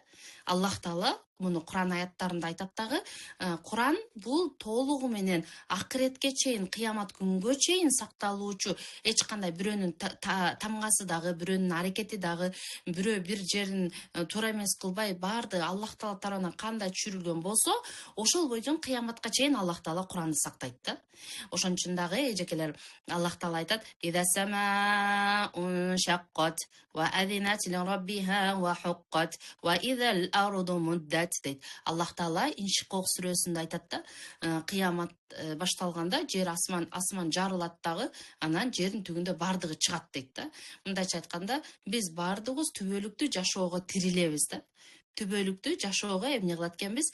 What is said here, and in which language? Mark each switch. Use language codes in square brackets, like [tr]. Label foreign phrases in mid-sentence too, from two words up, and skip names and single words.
[ky] Аллах Таала муну Куран аяттарында айтат дагы, Куран бул толугу менен акыретке чейин, кыямат күнгө чейин сакталуучу, эч кандай бирөөнүн тамгасы дагы, бирөөнүн аракети дагы, бирөө бир жерин туура эмес кылбай, баардыгы Аллах Таала тарабынан кандай түшүрүлгөн болсо, ошол бойдон кыяматка чейин Аллах Таала Куранды сактайт да. Ошон үчүн дагы эжекелер Аллах Таала айтат: [ar] "إذا السماء انشقت وأذنت لربها وحقت وإذا الأرض مدت" дейт. [ky] Аллах Таала Иншикок сүрөсүндө айтат да, кыямат башталганда жер асман жарылат дагы, анан жердин түбүндө бардыгы чыгат дейт да. Мындайча айтканда, биз бардыгыбыз түбөлүктүү жашоого тирилебиз да. Түбөлүктүү жашоого эмне кылат экенбиз?